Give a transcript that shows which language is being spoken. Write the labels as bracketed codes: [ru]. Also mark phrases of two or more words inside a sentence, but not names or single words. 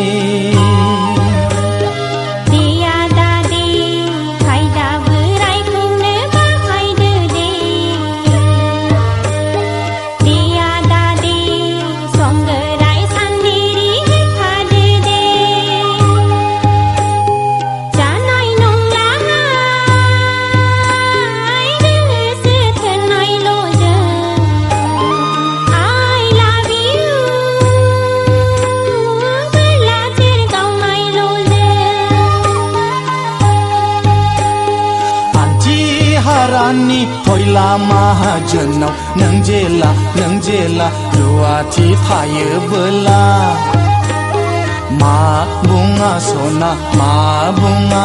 [brx] देया दादे खायदा बोरायखौनो बाहायदो दे देया दादे संगोराय सान्देरि होखादो दे जानाय नंलाहाय गोसो थोनायल' जों [en] I love you [brx] बेलाथिर गावनायल' जों आन्थि हारानि खयला माहाजोनाव नों जेला रुवाथि थायोबोला मा बुङा सना मा बुङा